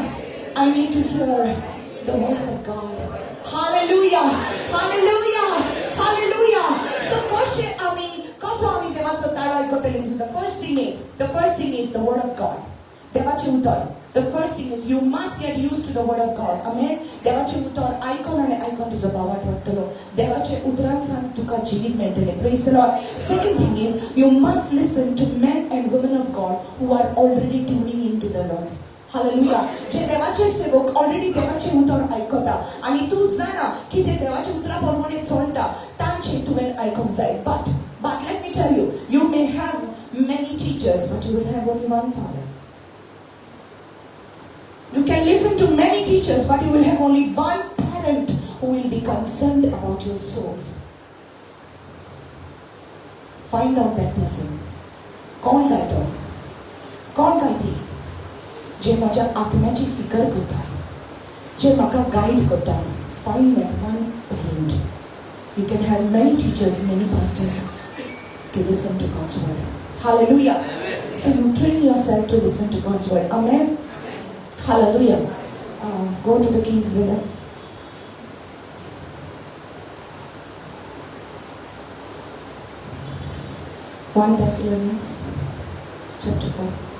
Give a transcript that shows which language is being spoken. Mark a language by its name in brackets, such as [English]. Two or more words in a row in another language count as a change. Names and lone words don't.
[English] I need to hear the voice of God. Hallelujah. Hallelujah. Hallelujah. So the first thing is the word of God. The first thing is you must get used to the word of God. Amen. [Konkani] देवाचे उतर आयकून आनी आयकून तुजो भावार्थ वाडटलो. देवाचे उतरांसान तुका जिवीत मेळटलें. [English] Praise the Lord. Second thing is you must listen to men and women of God who are already tuning into the Lord. Hallelujah. [Konkani] जे देवाचे सेवक ऑलरेडी देवाचे उतर आयकता आनी तूं जाणा की ते देवाचे उतरा प्रमाणे चलता तांचे तुवें आयकूंक जाय. [English] But let me tell you, you may have many teachers, but you will have only one father. You can listen to many teachers, but you will have only one parent who will be concerned about your soul. Find out that person. [Konkani] कोण काय तो? कोण काय ती? जे माझ्या आत्म्याची फिकर करता, जे म्हाका गाईड करता. [English] Find that one parent. You can have many teachers, many pastors to listen to God's word. Hallelujah. So you train yourself to listen to God's word. Amen. Hallelujah. Go to the keys, brother. One Thessalonians chapter 4.